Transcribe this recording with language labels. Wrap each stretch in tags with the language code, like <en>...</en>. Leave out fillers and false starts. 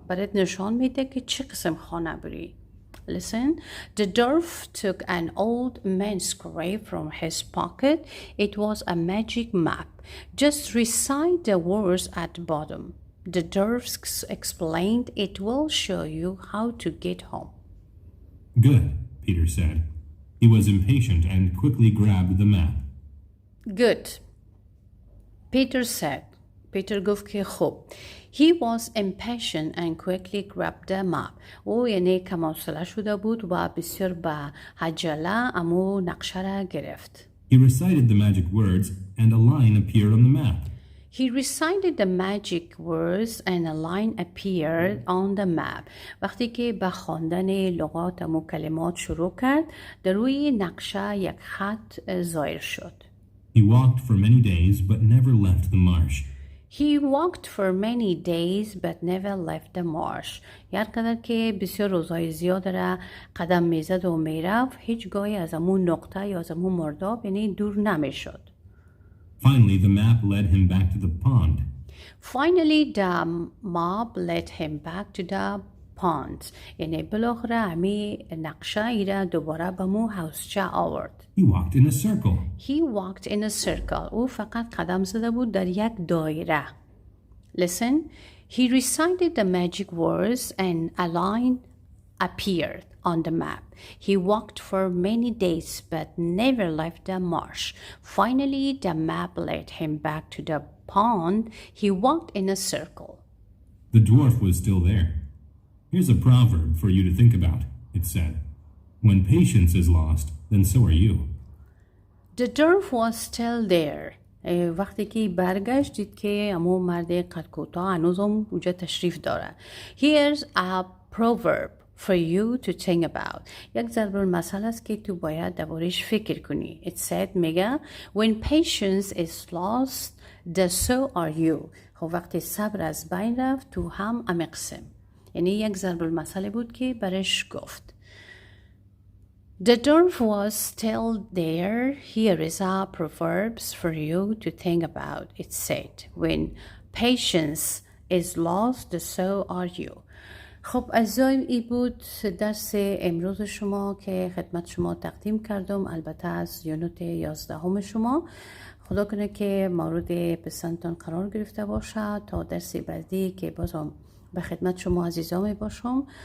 <fa>برات نشان میده که چه قسم خانه بری.</fa> <en>Listen, the dwarf took an old manuscript from his pocket. It was a magic map. Just recite the words at the bottom. The dwarf explained, it will show you how to get home. Good, Peter said. He was impatient and quickly grabbed the map. Good, Peter said.</en> <fa>Peter گفت که خوب.</fa> <en>He was impatient and quickly grabbed the map.</en> <fa>او یعنی کم‌حوصله شده بود و بسیار با عجله اما نقشه را گرفت.</fa> <en>He recited the magic words and a line appeared on the map. He recited the magic words and a line appeared on the map.</en> <fa>وقتی که به خواندن لغات و کلمات شروع کرد در روی نقشه یک خط ظاهر شد.</fa> <en>He walked for many days but never left the marsh. He walked for many days but never left the marsh.</en> <fa>یاد قدر که بسیار روزهای زیاد را قدم میزد و میرفت هیچ گاهی از امون نقطه یا از امون مرداب یعنی دور نمیشد.</fa> <en>Finally, the map led him back to the pond. Finally, the map led him back to the pond.</en> <fa>یعنی بالاخره همی نقشه ای را دوباره به مو حوضچه آورد.</fa> <en>He walked in a circle. He walked in a circle.</en> <fa>او فقط قدم زده بود در یک دایره.</fa> <en>Listen. He recited the magic words and a line appeared on the map. He walked for many days but never left the marsh. Finally, the map led him back to the pond. He walked in a circle. The dwarf was still there. Here's a proverb for you to think about, it said. When patience is lost, then so are you. The dwarf was still there.</en> <fa>وقتی که برگشت دید که امو مرد قد کوتاه هنوز هم اونجا تشریف داره.</fa> <en>Here's a proverb for you to think about.</en> <fa>یک ضرب المثل است که تو باید دربارش فکر کنی.</fa> <en>It said</en> <fa>میگه</fa> <en>when patience is lost, then so are you.</en> <fa>خب وقتی صبر از بین رفت تو هم امقسم. یعنی یک ضرب المثل بود که برش گفت.</fa> <en>The dwarf was still there. Here is a proverbs for you to think about. It said, when patience is lost, so are you.</en> <fa>خب عزیزایم ای بود درس امروز شما که خدمت شما تقدیم کردم، البته از یونت 11 شما. خدا کنه که مورد پسندتان قرار گرفته باشد تا درس بعدی که بازم به خدمت شما عزیزان می باشم.</fa>